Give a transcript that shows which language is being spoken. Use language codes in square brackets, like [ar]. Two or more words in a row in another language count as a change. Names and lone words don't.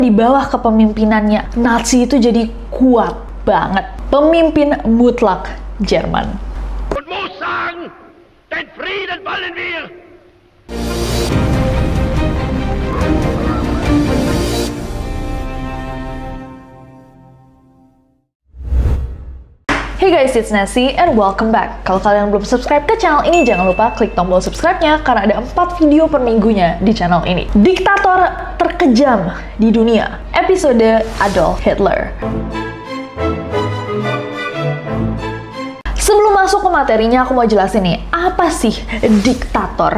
[id] Di bawah kepemimpinannya, Nazi itu jadi kuat banget. Pemimpin mutlak Jerman. [de] Und muss sagen, den Frieden wollen wir. [en] Hey guys, it's Nancy and welcome back. [id] Kalau kalian belum subscribe ke channel ini, jangan lupa klik tombol subscribe-nya karena ada 4 video per minggunya di channel ini. Diktator terkejam di dunia, episode Adolf Hitler. Sebelum masuk ke materinya, aku mau jelasin nih, apa sih diktator?